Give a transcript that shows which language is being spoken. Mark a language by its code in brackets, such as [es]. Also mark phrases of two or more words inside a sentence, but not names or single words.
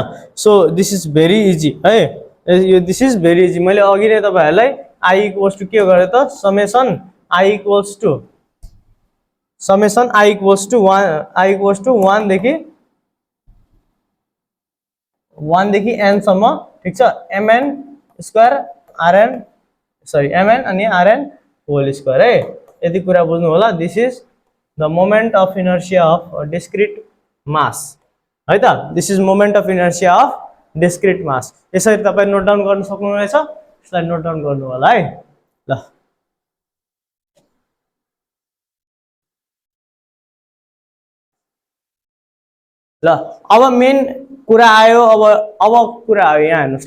[en] So this is very easy [ne] है, यो [en] this is very easy. [ne] मैले अघि नै तपाईहरुलाई I [en] equals to [ne] के गरे त, समेसन I [en] equals to [ne] 1 देखि n सम्म, ठीक छ, [en] mn square rn, sorry mn अनि rn whole square है। [ne] यति कुरा बुझ्नु होला। [en] This is the moment of inertia of discrete mass [ne] है त, [en] this is moment of inertia of discrete mass. [ne] यसरी तपाई [en] note down [ne] गर्न सक्नुहुनेछ, यसलाई [en] note down [ne] गर्नु होला है। ल ल अब मेन कुरा आयो, अब कुरा आयो, यहाँ हेर्नुस् ल।